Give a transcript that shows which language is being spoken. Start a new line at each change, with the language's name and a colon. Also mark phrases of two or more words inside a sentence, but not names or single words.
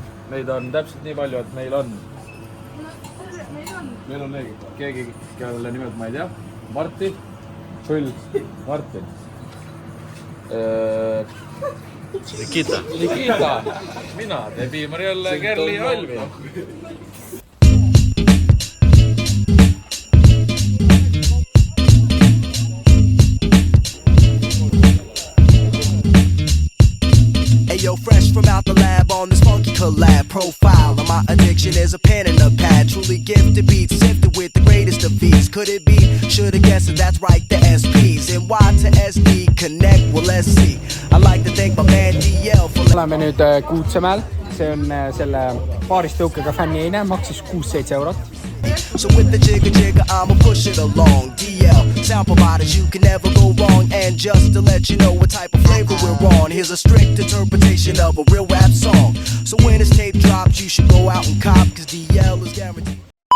Estonian: Meid on täpselt nii palju, et meil on keegi, kelle nimed ma ei tea. Martti, Šull, Martin. Nikita, mina, Debi, Marielle, Kerli ja Alvi.
English: Yo, fresh from out the lab on this funky collab profile. And my addiction is a pen and a pad. Truly gifted beats, sifted with the greatest of these. Could it be? Should've guessed it, that's right, the SPs. And Y to SD, connect, well let's see. I like to thank my man DL for...
Estonian: Oleme nüüd Kuutsemäel. See on selle paaristõukega fänniine, maksis 6-7 eurot.
English: So with the jigger, I'ma push it along. DL, sound providers, you can never go wrong. And just to let you know what type of flavor we're on, here's a strict interpretation of a real rap song. So when this tape drops, you should go out and cop, cause DL is guaranteed.